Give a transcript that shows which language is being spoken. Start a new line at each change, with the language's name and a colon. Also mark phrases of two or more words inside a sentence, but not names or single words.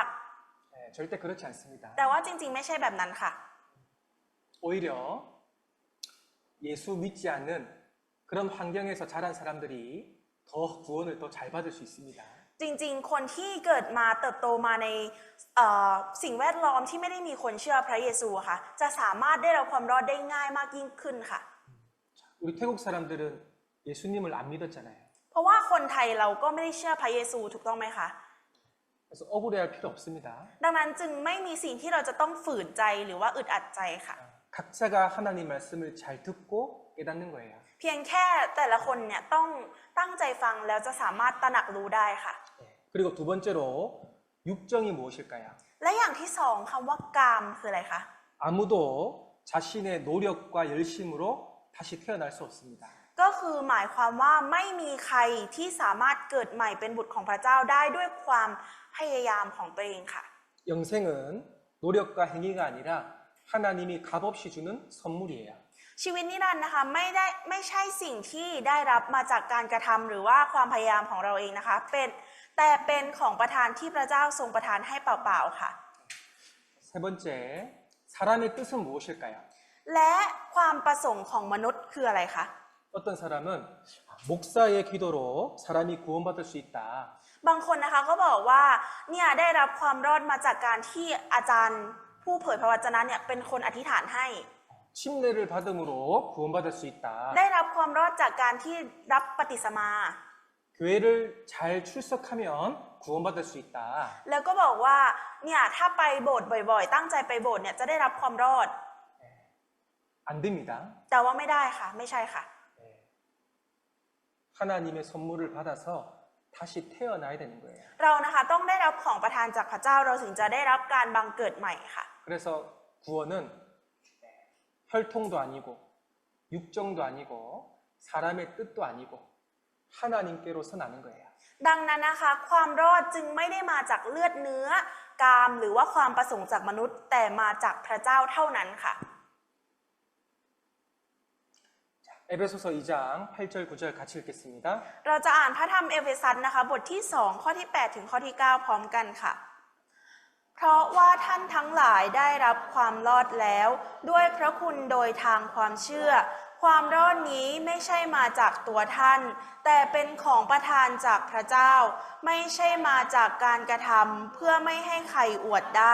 Korean: 절대 그렇지 않습니다.
Thai: แต่ว่าจริงๆไม่ใช่แบบนั้นค่ะ
Korean: 오히려 예수 믿지 않는 그런 환경에서 자란 사람들이 더 구원을 더 잘 받을 수 있습니다.
Thai: จริงๆคนที่เกิดมาเติบโตมาในสิ่งแวดล้อมที่ไม่ได้มีคนเชื่อพระเยซูค่ะจะสามารถได้รับความรอดได้ง่ายมากยิ่งขึ้นค่ะ
Korean: 우리 태국 사람들은 예수님을 안 믿었잖아요.
Thai: เพราะว่าคนไทยเราก็ไม่ได้เชื่อพระเยซูถูกต้องไหมคะ
Korean: 그래서 억울해할 필요 없습니다.
Thai: ดังนั้นจึงไม่มีสิ่งที่เราจะต้องฝืนใจหรือว่าอึดอัดใจค่ะ
Korean: 각자가 하나님 말씀을 잘 듣고 깨닫는 거예요.
Thai: เพียงแค่แต่ละคนเนี่ยต้องตั้งใจฟังแล้วจะสามารถตระหนักรู้ได้ค่ะ
Korean: 그리고 두 번째로 육정이 무엇일까요?
Thai: และอย่างที่สองคำว่ากามคืออะไรคะ
Korean: 아무도 자신의 노력과 열심으로 다시 태어날 수 없습니다.
Thai: ก็คือหมายความว่าไม่มีใครที่สามารถเกิดใหม่เป็นบุตรของพระเจ้าได้ด้วยความพยายามของตัวเองค่ะ
Korean: 영생은 노력과 행위가 아니라 하나님이 값없이 주는 선물이에요.
Thai: ชีวิตนิรันดร์นะคะไม่ใช่สิ่งที่ได้รับมาจากการกระทำหรือว่าความพยายามของเราเองนะคะแต่เป็นของประทานที่พระเจ้าทรงประทานให้เปล่าๆค่ะ
Korean: 세 번째, 사람의 뜻은 무엇일까요?
Thai: และความประสงค์ของมนุษย์คืออะไรคะ
Korean: 어떤 사람은 목사의 기도로 사람이 구원받을 수 있다.
Thai: บางคนนะคะก็บอกว่าเนี่ยได้รับความรอดมาจากการที่อาจารย์ผู้เผยพระวจนะเนี่ยเป็นคนอธิษฐานให้
Korean: 침례를 받음으로 구원받을 수 있다.
Thai: ได้รับความรอดจากการที่รับปฏิสมา
Korean: 교회를 잘 출석하면 구원받을 수 있다.
Thai: แล้วก็บอกว่าเนี่ยถ้าไปโบสถ์บ่อยๆ ตั้งใจไปโบสถ์เนี่ยจะได้รับความรอด
Korean: 안 됩니다.
Thai: แต่ว่าไม่ได้ค่ะไม่ใช่ค่ะ
Korean: 하나님의 선물을 받아서 다시 태어나야 되는 거예요.
Thai: เรานะคะต้องได้รับของประทานจากพระเจ้าเราถึงจะได้รับการบังเกิดใหม่ค่ะ
Korean: 그래서 구원은 혈통도 아니고 육정도 아니고 사람의 뜻도 아니고 하나님께로서 나는 거예요.
Thai: ดังนั้นนะคะความรอดจึงไม่ได้มาจากเลือดเนื้อกามหรือว่าความประสงค์จากมนุษย์ แต่มาจากพระเจ้าเท่านั้นค่ะ
Korean: 에베소서 2장 8절 9절 같이 읽겠습니다.
Thai: เราจะอ่านพระธรรมเอเฟซัสนะคะบทที่2ข้อที่8ถึงข้อที่9พร้อมกันค่ะ เพราะว่าท่านทั้งหลายได้รับความรอดแล้วด้วยพระคุณโดยทางความเชื่อ ความรอดนี้ไม่ใช่มาจากตัวท่าน แต่เป็นของประทานจากพระเจ้า ไม่ใช่มาจากการกระทำเพื่อไม่ให้ใครอวดได้